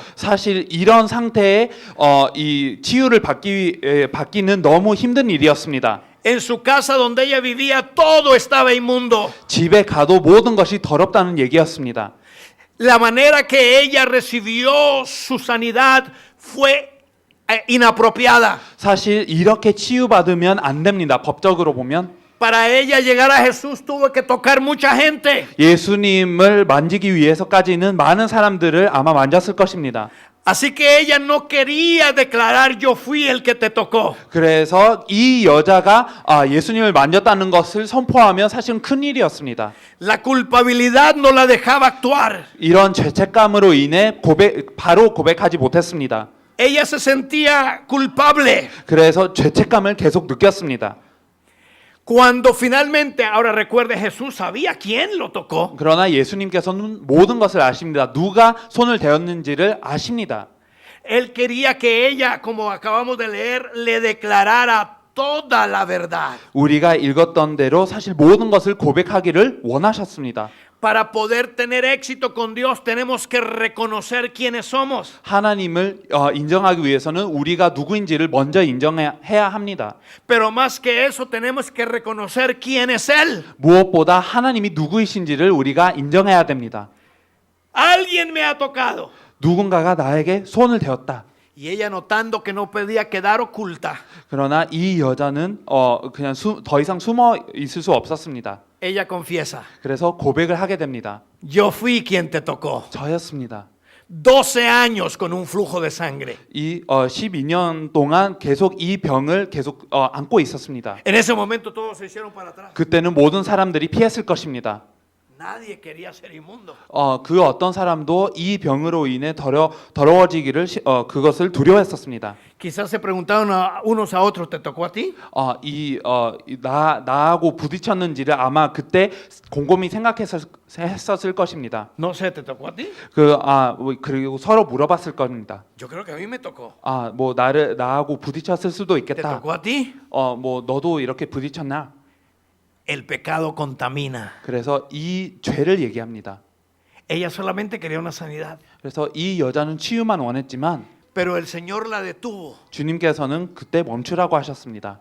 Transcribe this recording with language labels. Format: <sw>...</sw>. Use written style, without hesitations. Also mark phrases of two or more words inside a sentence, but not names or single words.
<ko>사실 이런 상태에 이 치유를 받기는 너무 힘든 일이었습니다.</ko> <es>En su casa donde ella vivía todo estaba inmundo.</es> <ko>집에 가도 모든 것이 더럽다는 얘기였습니다.</ko> <es>La manera que ella recibió su sanidad fue inapropiada.</es> <ko>사실 이렇게 치유받으면 안 됩니다. 법적으로 보면.</ko> <es>Para ella llegar a Jesús tuvo que tocar mucha gente.</es> <ko>예수님을 만지기 위해서까지는 많은 사람들을 아마 만졌을 것입니다.</ko> <es>Así que ella no quería declarar yo fui el que te tocó.</es> <ko>그래서 이 여자가 예수님을 만졌다는 것을 선포하면 사실은 큰 일이었습니다.</ko> <es>La culpabilidad no la dejaba actuar.</es> <ko>이런 죄책감으로 인해 바로 고백하지 못했습니다.</ko> <es>Ella se sentía culpable.</es> <ko>그래서 죄책감을 계속 느꼈습니다.</ko> <es>Cuando finalmente, ahora recuerde, Jesús sabía quién lo tocó.</es> <ko>그러나 예수님께서는 모든 것을 아십니다. 누가 손을 대었는지를 아십니다.</ko> <es>Él quería que ella, como acabamos de leer, le declarara toda la verdad.</es> <ko>우리가 읽었던 대로 사실 모든 것을 고백하기를 원하셨습니다.</ko> <es>Para poder tener éxito con Dios tenemos que reconocer quiénes somos.</es> <ko>하나님을 인정하기 위해서는 우리가 누구인지를 먼저 인정해야 합니다.</ko> <es>Pero más que eso tenemos que reconocer quién es Él.</es> <ko>무엇보다 하나님이 누구이신지를 우리가 인정해야 됩니다.</ko> <es>Alguien me ha tocado.</es> <ko>누군가가 나에게 손을 대었다.</ko> <es>Y ella notando que no podía quedar oculta.</es> <ko>그러나 이 여자는 그냥 더 이상 숨어 있을 수 없었습니다.</ko> <es>Ella confiesa.</es> <ko>그래서 고백을 하게 됩니다.</ko> <es>Yo fui quien te tocó.</es> <ko>저였습니다.</ko> <es>12 años con un flujo de sangre.</es> <ko>이 12년 동안 계속 이 병을 계속 안고 있었습니다.</ko> <es>En ese momento todos se hicieron para atrás.</es> <ko>그때는 모든 사람들이 피했을 것입니다.</ko> <es>Nadie quería ser inmundo.</es> <ko>그 어떤 사람도 이 병으로 인해 더러워지기를 그것을 두려워했었습니다.</ko> <es>Quizás se preguntaron unos a otros, ¿te tocó a ti?</es> <ko>나하고 부딪혔는지를 아마 그때 곰곰이 생각했었을 것입니다.</ko> <es>No sé, ¿te tocó a ti?</es> <ko>그리고 서로 물어봤을 겁니다.</ko> <es>Yo creo que a mí me tocó.</es> <ko>뭐 나하고 부딪혔을 수도</ko> <es>¿Te</es> <ko>있겠다.</ko> <es>tocó a ti?</es> <ko>뭐 너도 이렇게 부딪혔나?</ko> <es>El pecado contamina.</es> <ko>그래서 이 죄를 얘기합니다.</ko> <es>Ella solamente quería una sanidad.</es> <ko>그래서 이 여자는 치유만 원했지만</ko> <es>Pero el Señor la detuvo</es> <ko>주님께서는 그때 멈추라고 하셨습니다.</ko>